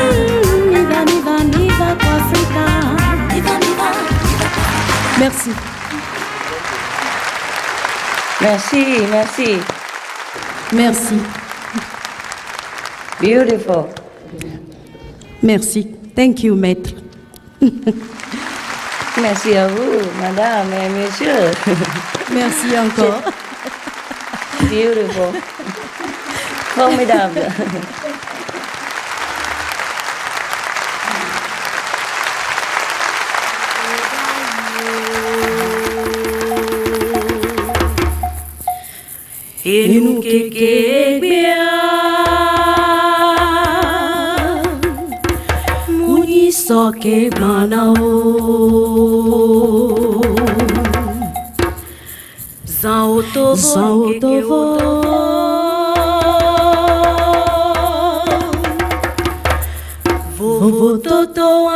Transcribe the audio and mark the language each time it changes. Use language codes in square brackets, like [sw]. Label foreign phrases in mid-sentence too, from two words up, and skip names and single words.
[fr] Viva, viva, viva Africa. Viva, viva. Merci. Merci, merci. Merci. Beautiful. [en] Merci. Thank you, [fr] maître. Merci à vous, madame et monsieur. Merci encore. Beautiful. Formidable. Enu keke bia muni soke blana o Zauto Vovo toto